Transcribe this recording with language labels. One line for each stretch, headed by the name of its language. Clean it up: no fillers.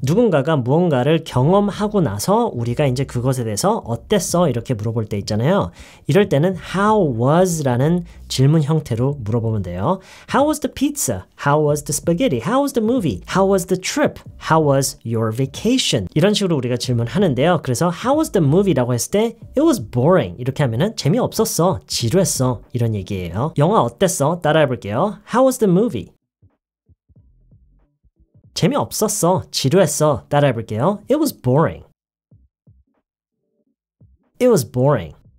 Korean: 누군가가 무언가를 경험하고 나서 우리가 이제 그것에 대해서 어땠어? 이렇게 물어볼 때 있잖아요. 이럴 때는 how was라는 질문 형태로 물어보면 돼요.
English: How was the pizza? How was the spaghetti? How was the movie? How was the trip? How was your vacation?
Korean: 이런 식으로 우리가 질문하는데요. 그래서
English: how was the movie라고 했을 때 it was boring.
Korean: 이렇게 하면은 재미없었어, 지루했어 이런 얘기예요. 영화 어땠어? 따라해볼게요.
English: How was the movie?
Korean: 재미없었어, 지루했어. 따라해볼게요.
English: It was boring. It was boring.